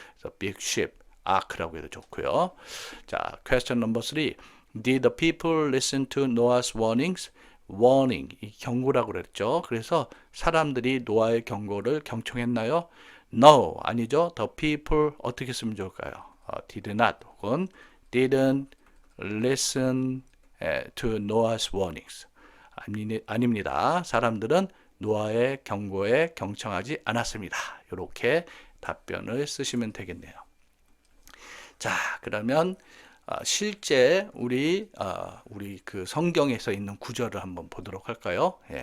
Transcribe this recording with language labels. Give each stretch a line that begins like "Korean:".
Korean: 그래서 big ship, ark라고 해도 좋고요.
English: 자, question number three. Did the people listen to Noah's warnings?
Korean: warning, 이 경고라고 그랬죠. 그래서 사람들이 노아의 경고를 경청했나요? No, 아니죠. The people 어떻게 쓰면 좋을까요?
English: did not 혹은 didn't listen to Noah's warnings.
Korean: 아닙니다. 사람들은 노아의 경고에 경청하지 않았습니다. 이렇게 답변을 쓰시면 되겠네요. 자, 그러면 실제 우리 그 성경에서 있는 구절을 한번 보도록 할까요?